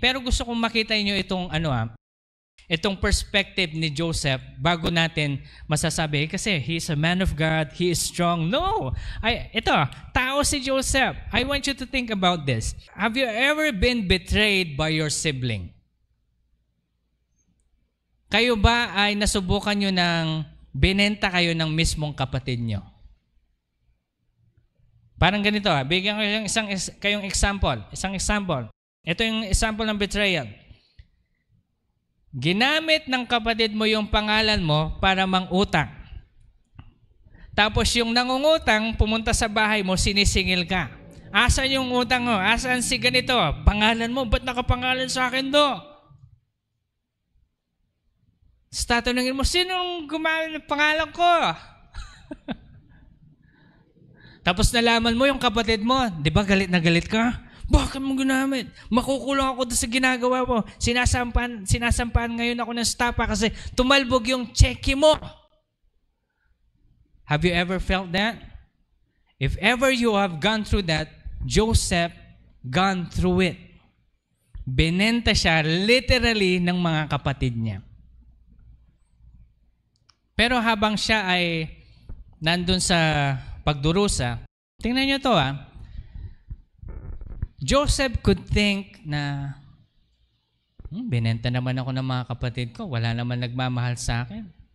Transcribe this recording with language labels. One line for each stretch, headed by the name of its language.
Filipino: Pero gusto kong makita niyo itong itong perspective ni Joseph bago natin masasabi, kasi
English: he is a man of God, he is strong.
Filipino: No! Ito, tao si Joseph.
English: I want you to think about this. Have you ever been betrayed by your sibling?
Filipino: Kayo ba ay nasubukan nyo ng binenta kayo ng mismong kapatid nyo? Parang ganito, bigyan ko yung kayong example. Isang example. Ito yung example ng betrayal. Ginamit ng kapatid mo yung pangalan mo para mangutang. Tapos yung nangungutang, pumunta sa bahay mo, sinisingil ka. Asan yung utang mo? Asan si ganito? Pangalan mo, ba't nakapangalan sa akin do? Tatanungin mo, sinong gumawa ng pangalan ko? Tapos nalaman mo yung kapatid mo, di ba galit na galit ka? Bakit mo ginamit? Makukulong ako doon sa ginagawa mo. Sinasampahan ngayon ako ng stapa kasi tumalbog yung cheque mo.
English: Have you ever felt that? If ever you have gone through that, Joseph gone through it.
Filipino: Binenta siya literally ng mga kapatid niya. Pero habang siya ay nandun sa pagdurusa, tingnan niyo to Joseph
English: could think
Filipino: na, binenta naman ako ng mga kapatid ko, wala naman nagmamahal sa akin.